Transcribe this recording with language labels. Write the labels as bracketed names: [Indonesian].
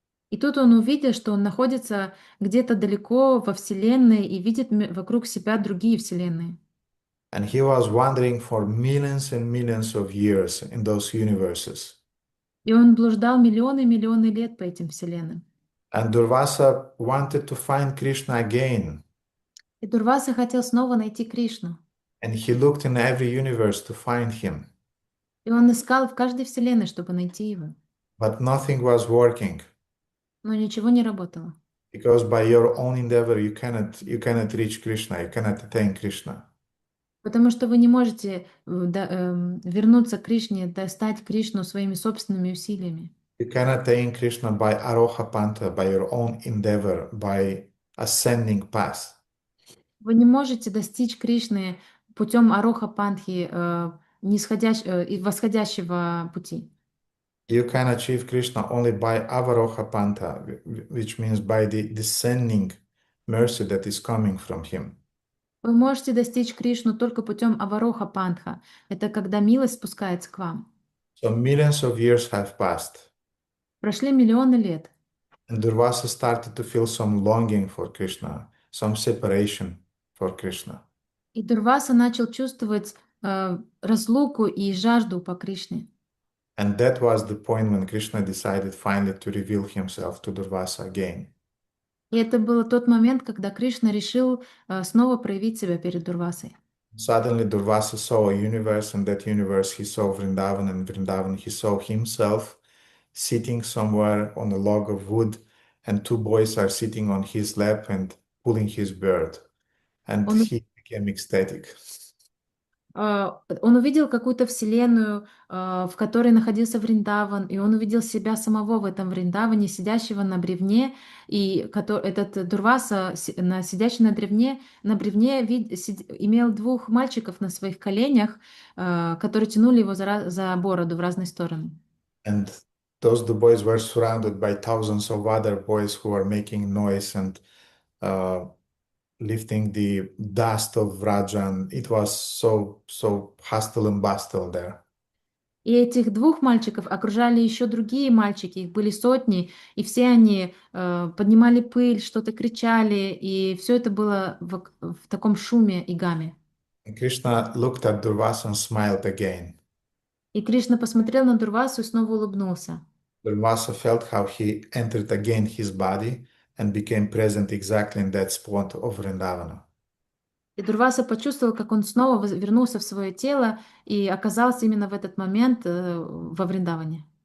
[Russian] И тут он увидел, что он находится где-то далеко во Вселенной и видит вокруг себя другие Вселенные. [English] And he was wandering for millions and millions of years in those universes. [Russian] И он блуждал миллионы и миллионы лет по этим Вселенным. [English] And Durvasa wanted to find Krishna again. [Russian] И Дурваса хотел снова найти Кришну. [English] And he looked in every universe to find him. [Russian] И он искал в каждой Вселенной, чтобы найти его. [English] But nothing was working. [Russian] Но ничего не работало. [English] Because by your own endeavor you cannot reach Krishna, you cannot attain Krishna. [Russian] Потому что вы не можете вернуться к Кришне, достать Кришну своими собственными усилиями. [English] You cannot attain Krishna by aroha panta, by your own endeavor, by ascending path. [Russian] Вы не можете достичь Кришны путем ароха пантхи, восходящего пути. [English] You can achieve Krishna only by avaroha panta, which means by the descending mercy that is coming from him. [Russian] Вы можете достичь Кришну только путем авароха пантха. Это когда милость спускается к вам. [English] So millions of years have passed. [Russian] Прошли миллионы лет. [English] And Durvasa started to feel some longing for Krishna, some separation for Krishna. [Russian] И Дурваса начал чувствовать разлуку и жажду по Кришне. [English] And that was the point when Krishna decided finally to reveal himself to Durvasa again. [Russian] И это был тот момент, когда Кришна решил снова проявить себя перед Дурвасой. [English] Suddenly Durvasa saw a universe, and that universe he saw Vrindavan, and Vrindavan he saw himself sitting somewhere on a log of wood, and two boys are sitting on his lap and pulling his beard. And he became ecstatic. [Russian] Он увидел какую-то вселенную, в которой находился Вриндаван, и он увидел себя самого в этом Вриндаване, сидящего на бревне, и этот Дурваса, сидящий на бревне имел двух мальчиков на своих коленях, которые тянули его за бороду в разные стороны. [English] And those two boys were surrounded by thousands of other boys who were making noise and lifting the dust of Vrajan. It was so hustle and bustle there. [Russian] И этих двух мальчиков окружали еще другие мальчики, их были сотни, и все они поднимали пыль, что-то кричали, и все это было в таком шуме и гамме. [English] And Krishna looked at Durvasa and smiled again. [Russian] И Кришна посмотрел на Дурвасу и снова улыбнулся. [English] Durvasa felt how he entered again his body and became present exactly in that spot of Vrindavana. [Russian] И Дурваса почувствовал, как он снова вернулся в свое тело и оказался именно в этот момент во Вриндаване.